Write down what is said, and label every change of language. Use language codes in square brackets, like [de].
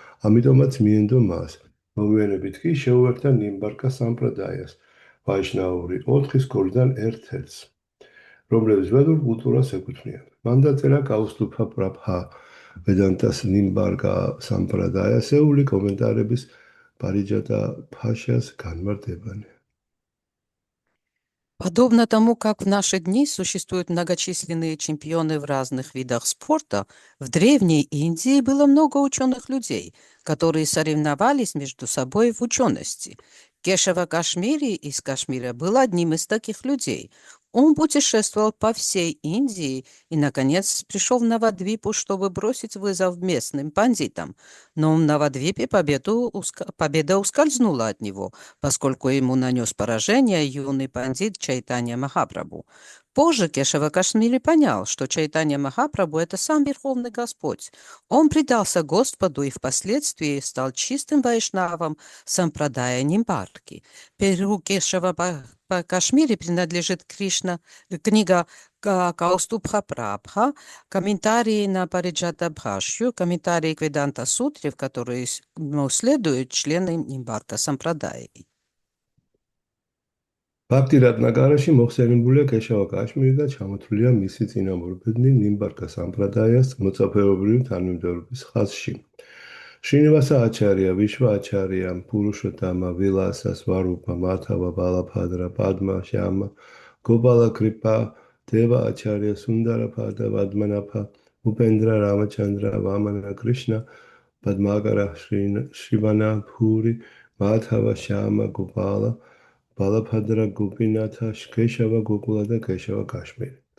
[ka] ამიტომაც მიენდო მას. მოგვიანებით კი შეუერთდა ნიმბარკა სამპრადაიას, ვაიშნაური 4 სკოლიდან ერთ-ერთს, რომლებიც ვედურ კულტურას ეკუთვნიან. მან დაწერა კაუსტუფა პრაბჰა ვედანტას ნიმბარკა სამპრადაიასეული კომენტარების париджата Пашас განმარტებანი. [ru] Подобно тому, как в наши дни существуют многочисленные чемпионы в разных видах спорта, в Древней Индии было много ученых людей, которые соревновались между собой в учености. Кешава Кашмири из Кашмира был одним из таких людей. Он путешествовал по всей Индии и, наконец, пришел в Навадвипу, чтобы бросить вызов местным пандитам. Но в Навадвипе победа ускользнула от него, поскольку ему нанес поражение юный пандит Чайтанья Махапрабху. Позже Кешава Кашмири понял, что Чайтанья Махапрабху – это сам Верховный Господь. Он предался Господу и впоследствии стал чистым вайшнавом сампрадая Нимбарки. Перу Кешава Кашмири принадлежит книга Каустубха Прабха, комментарии на Париджата Бхашью, комментарии к Веданта Сутре, в которые следуют члены Нимбарка сампрадаи. [ka] ბაქტირატნაგარაში მოხსენებულია კეშავა კაშმირი და ჩამოთვლილია მისი წინამორბედი ნიმბარკა სამპრადაიას მოწაფეობრივი თანმიმდევრობის ხაზში. შრინივასა აჩარია, ვიშვა აჩარია, პურუშოტამა, ვილასა, სვარუპა, მათავა, ბალაფადრა, პადმა, შამა, გობალა კრიპა, დევა აჩარია, სუნდარაფადა, ვადმანაფა, უპენდრა, რამაჩანდრა, ვამანა, კრიშნა, პადმაგარა, შრივანა, ფური, მათავა, შამა, გობალა, ბალაფადრა, გოპინათა, კეშავა, გოკულა და კეშავა კაშმირი.